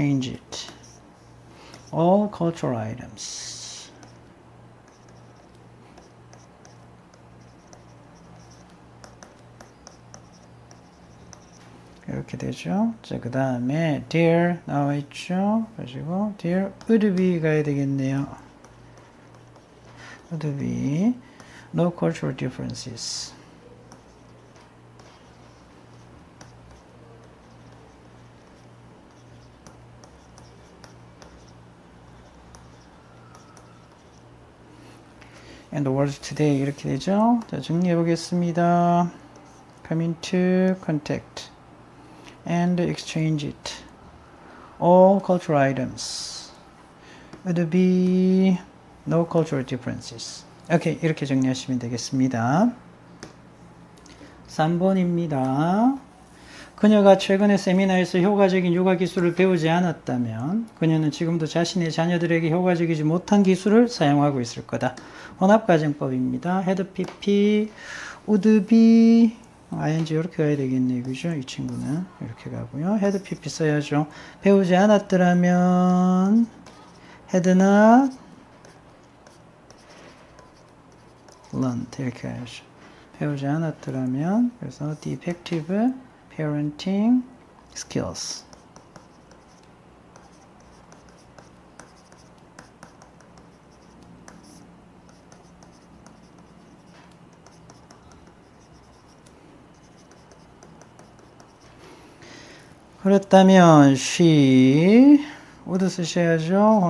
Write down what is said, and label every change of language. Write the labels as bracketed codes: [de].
[en] it all cultural items [ko] 이렇게 되죠. 자, 그 다음에 there 나와 있죠. 그리고 [en] there would be [ko] 가야 되겠네요. [en] would be no cultural differences. And the world today [ko] 이렇게 되죠. 자, 정리해 보겠습니다. [en] come into contact and exchange it. All cultural items would be no cultural differences. [ko] 오케이, 이렇게 정리하시면 되겠습니다. 3번입니다. 그녀가 최근에 세미나에서 효과적인 육아 기술을 배우지 않았다면 그녀는 지금도 자신의 자녀들에게 효과적이지 못한 기술을 사용하고 있을 거다. 혼합가정법입니다. [en] had pp, would be, ing [ko] 이렇게 가야 되겠네요. 그죠? 이 친구는 이렇게 가고요. had pp 써야죠. 배우지 않았더라면 [en] had not learned [ko] 이렇게 해야죠. 배우지 않았더라면 그래서 [en] defective parenting skills [ko] 그렇다면 [en] she would [ko] 쓰셔야죠.